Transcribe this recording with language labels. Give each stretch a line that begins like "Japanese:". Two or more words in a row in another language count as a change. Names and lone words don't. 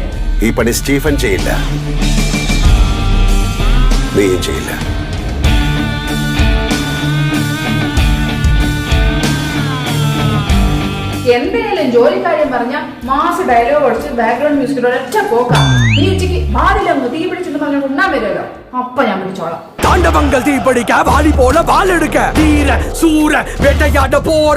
Malayalam: ഈ പണി സ്റ്റീഫൻ ചെയ്യില്ല, നീയും ചെയ്യില്ല. എന്തായാലും ജോലിക്കാര്യം പറഞ്ഞ
English: mass dialogue
Malayalam: അടിച്ച്
English: background music
Malayalam: ഒരൊറ്റ പോക്കാം. നീ ഉച്ചയ്ക്ക് വാലിലങ്ങ് തീ പിടിച്ചെന്ന് പറഞ്ഞ ഉണ്ണാൻ വരുമല്ലോ, അപ്പൊ ഞാൻ പിടിച്ചോളാം.
Tamil: தாண்டவங்கள் தீப்படிக்க வாலி போல வால் எடுக்க தீர சூர வேட்டையாட போற